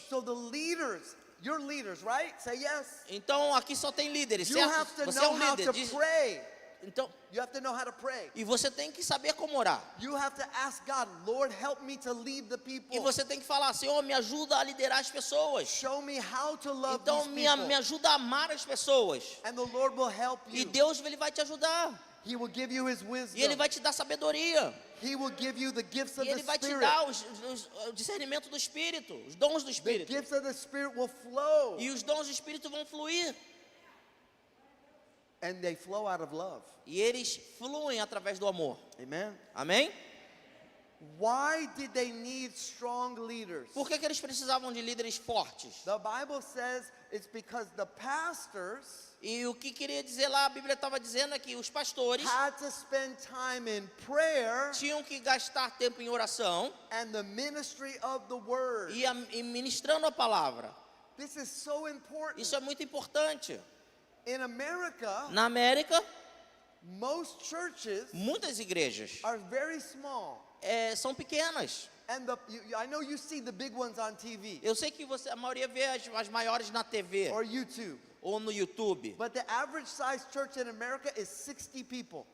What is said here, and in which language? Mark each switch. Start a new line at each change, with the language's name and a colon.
English: So the leaders, you're leaders, right? Say yes.
Portuguese: Então aqui só tem líderes,
English: You have
Portuguese: certo?
English: to
Portuguese: Você é
English: know
Portuguese: um
English: how
Portuguese: líder.
English: to pray.
Portuguese: Então,
English: You have to know how to pray.
Portuguese: e você tem que saber como orar.
English: You have to ask God, Lord, help me to lead the
Portuguese: E
English: people.
Portuguese: você tem que falar, Senhor, me ajuda a liderar as pessoas.
English: Show me how to love
Portuguese: Então
English: these
Portuguese: me
English: people.
Portuguese: ajuda a amar as pessoas.
English: And the Lord will help
Portuguese: E
English: you.
Portuguese: Deus ele vai te ajudar.
English: He will give you His
Portuguese: E
English: wisdom.
Portuguese: Ele vai te dar sabedoria.
English: He will give you the gifts of
Portuguese: E
English: the
Portuguese: Ele vai te
English: Spirit.
Portuguese: dar o discernimento do Espírito, os dons do
English: The
Portuguese: Espírito.
English: gifts of the Spirit will flow.
Portuguese: E os dons do Espírito vão fluir.
English: And they flow out of love.
Portuguese: E eles fluem através do amor.
English: Amen.
Portuguese: Amém?
English: Why did they need strong leaders?
Portuguese: Por que eles precisavam de líderes fortes?
English: The Bible says it's because the pastors
Portuguese: E o que queria dizer lá, a Bíblia estava dizendo é que os pastores
English: had to spend time in prayer
Portuguese: tinham que gastar tempo em oração
English: and the ministry of the word.
Portuguese: e ministrando a palavra.
English: This is so important.
Portuguese: Isso é muito importante.
English: In America,
Portuguese: Na América,
English: most churches
Portuguese: muitas igrejas
English: are very small.
Portuguese: são pequenas.
English: And I know you see the big ones on TV
Portuguese: Eu sei que a maioria vê as maiores na TV
English: or YouTube.
Portuguese: ou no YouTube.
English: But the average size church in America is 60 people.